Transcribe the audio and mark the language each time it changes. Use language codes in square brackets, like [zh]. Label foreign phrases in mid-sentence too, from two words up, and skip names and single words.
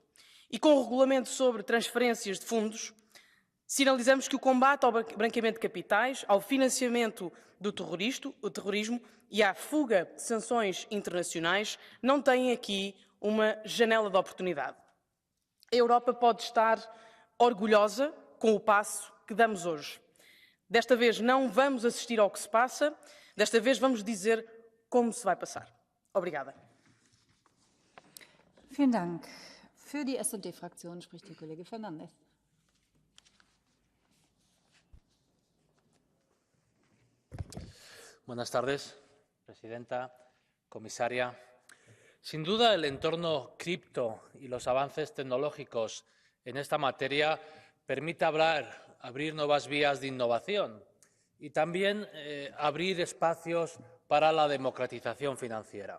[pt] E com o regulamento sobre transferências de fundos, sinalizamos que o combate ao branqueamento de capitais, ao financiamento do terrorismo e à fuga de sanções internacionais não têm aqui uma janela de oportunidade. A Europa pode estar orgulhosa com o passo que damos hoje. Desta vez não vamos assistir ao que se passa, desta vez vamos dizer como se vai passar. Obrigada. [de] Vielen Dank. Für die SD-Fraktion spricht der Kollege Fernandes. [es] Buenas tardes, Presidenta, Comisaria. Sin duda, el entorno cripto y los avances tecnológicos en esta materia permite abrir nuevas vías de innovación y también abrir espacios para la democratización financiera.